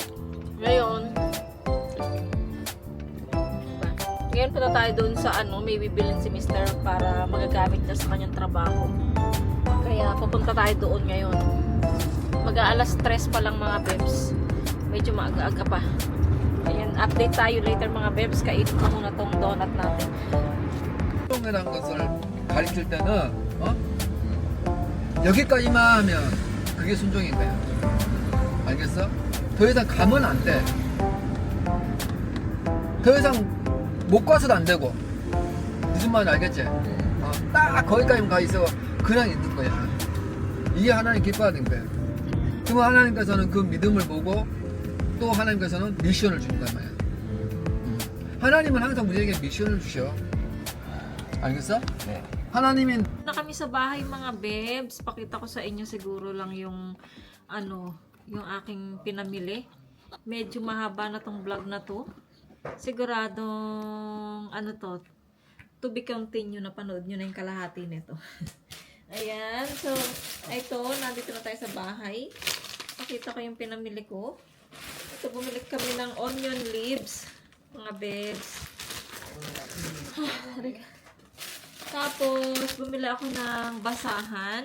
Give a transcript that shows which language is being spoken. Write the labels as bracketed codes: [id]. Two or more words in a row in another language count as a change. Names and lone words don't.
[tl] Ngayon punta tayo doon sa ano, may bibilin si Mr. para magagamit niya sa kanyang trabaho. Kaya pupunta tayo doon ngayon. Mag-aalas 3 pa lang mga bebs. Medyo maaga-aga pa. Ayan, update tayo later mga bebs. Kainin ko muna tong donut natin. [ko] 운동이라는 것을 가르칠 때는 여기까지만 하면 그게 순종인 거야. 알겠어? 더 이상 가면 안 돼. 더 이상 못 가서도 안 되고. 무슨 말인지 알겠지? 딱 거기까지만 가 있어 그냥 있는 거야. 이게 하나님 기뻐하는 거야. 그러면 하나님께서는 그 믿음을 보고 또 하나님께서는 미션을 준단 말이야. 하나님은 항상 우리에게 미션을 주셔. 알겠어? 네. 하나님은 [tl] Na kami sa bahay mga bebs. Pakita ko sa inyo siguro lang yung ano, yung aking pinamili. Medyo mahaba na tong vlog na to. Siguradong ano [en] to be continued [tl] na panood nyo na yung kalahati nito. Ayan. So, ito, nandito na tayo sa bahay. Pakita ko yung pinamili ko. Ito, bumili kami ng onion leaves. Mga bebs. Tapos, bumili ako ng basahan.